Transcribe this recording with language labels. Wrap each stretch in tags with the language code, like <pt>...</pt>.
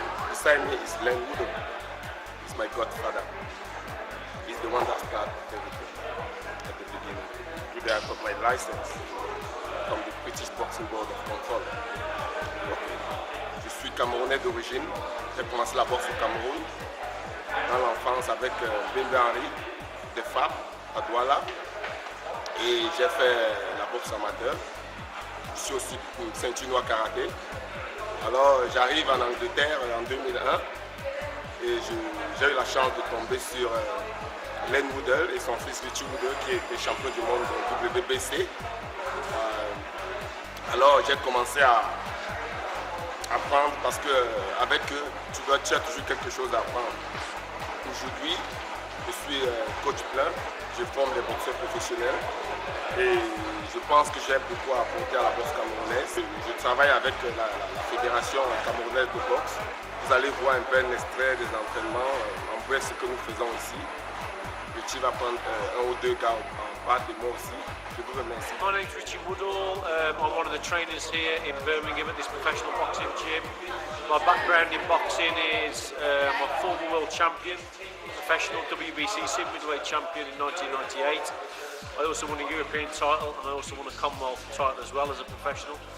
<en>Beside me is Len Woodall. He's my godfather. He's the one that started everything at the beginning. Today I got my license from the British Boxing Board of Control. Okay.</en> <fr>Je suis camerounais d'origine. J'ai commencé la boxe au Cameroun dans l'enfance avec Bembe Henry de FAP à Douala. Et j'ai fait la boxe amateur. Je suis aussi ceinture noire karaté. Alors j'arrive en Angleterre en 2001 et j'ai eu la chance de tomber sur Len Woodall et son fils Richie Woodall qui était champion du monde de WBC. Alors j'ai commencé à apprendre parce qu'avec eux, tu as toujours quelque chose à apprendre. Aujourd'hui, je suis coach plein, je forme des boxeurs professionnels et je pense que j'ai beaucoup à apporter à la boxe camerounaise. Je travaille avec la fédération camerounaise de boxe. Vous allez voir un peu un extrait des entraînements, en bref ce que nous faisons ici. Richie va prendre un ou deux gars en part et moi aussi. Je vous remercie.</fr> <en>My name's Richie Woodall. I'm one of the trainers here in Birmingham at this professional boxing gym. My background in boxing is I'm a former world champion, professional WBC super middleweight champion in 1998. I also won a European title and I also won a Commonwealth title as well as a professional.</en>